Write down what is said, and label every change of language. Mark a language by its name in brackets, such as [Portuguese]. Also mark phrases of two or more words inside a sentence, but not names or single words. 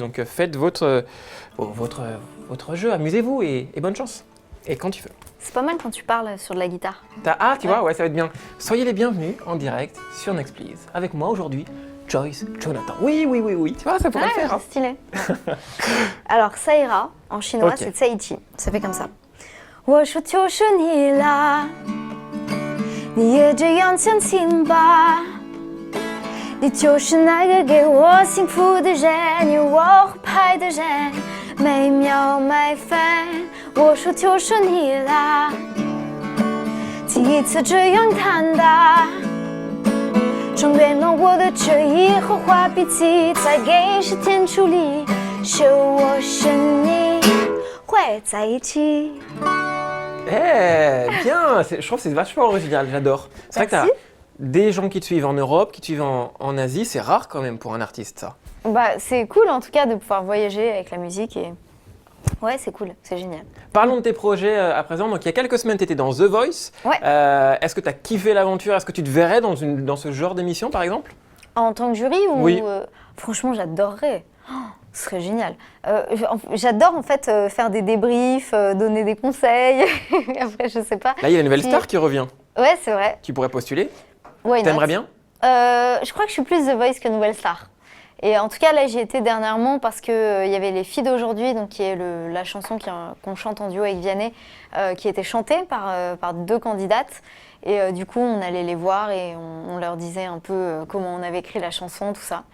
[French] Donc faites votre jeu, amusez-vous et bonne chance. Et quand tu veux. C'est pas mal quand tu parles sur de la guitare. Tu vois, ouais, ça va être bien. Soyez les bienvenus en direct sur Next Please. Avec moi aujourd'hui, Joyce Jonathan. Oui. Tu vois, ça pourrait le faire. c'est Hein. stylé. Alors, ça ira, en chinois, Ok. c'est Tsaichi. Ça fait comme ça. [Chinese] 我说就是你啦，你也这样相信吧。你就是那个给我幸福的人，有我合拍的人，每秒每分。我说就是你啦，第一次这样看的。终于暖我的这一盒画笔记，再给时间处理，是我是你会在一起。 [French] Bien, je trouve que c'est vachement original, j'adore. C'est vrai que t'as Merci. des gens qui te suivent en Europe, qui te suivent en Asie, c'est rare quand même pour un artiste ça. Bah, c'est cool en tout cas de pouvoir voyager avec la musique et ouais, c'est cool, c'est génial. Parlons de tes projets à présent. Donc il y a quelques semaines, tu étais dans The Voice. Ouais. Est-ce que tu as kiffé l'aventure? Est-ce que tu te verrais dans ce genre d'émission par exemple? En tant que jury ou Oui. Franchement, j'adorerais. Oh, ce serait génial. J'adore en fait faire des débriefs, donner des conseils. Après, je sais pas. Là, il y a une nouvelle Puis- star qui revient. Ouais, c'est vrai. Tu pourrais postuler? [English] Why not? [French] T'aimerais bien? Je crois que je suis plus The Voice que Nouvelle Star. Et en tout cas, là, j'y étais dernièrement parce qu'il y avait Les Filles d'aujourd'hui, donc qui est la chanson qu'on chante en duo avec Vianney, qui était chantée par 2 candidates. Et du coup, on allait les voir et on leur disait un peu comment on avait écrit la chanson, tout ça.